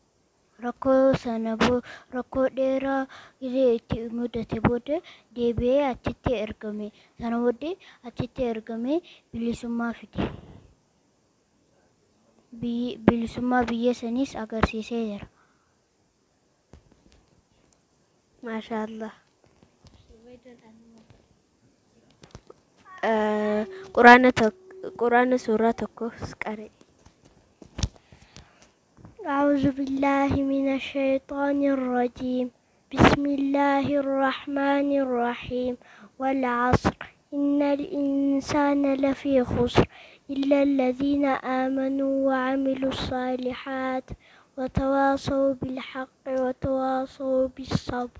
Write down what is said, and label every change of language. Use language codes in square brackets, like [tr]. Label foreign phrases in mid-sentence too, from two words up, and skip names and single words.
[om] rakkoo dheeraa gizee itti mudate booda deebi'ee achitti ergame sana booddee achitti ergamee bilisummaa fide bilisummaa biyya saniis agarsiisee jira. Maashaallah. Quraana suuraa tokko qara'e. [ar] أعوذ بالله من الشيطان الرجيم بسم الله الرحمن الرحيم والعصر إن الإنسان لفي خسر إلا الذين آمنوا وعملوا الصالحات وتواصوا بالحق وتواصوا بالصبر.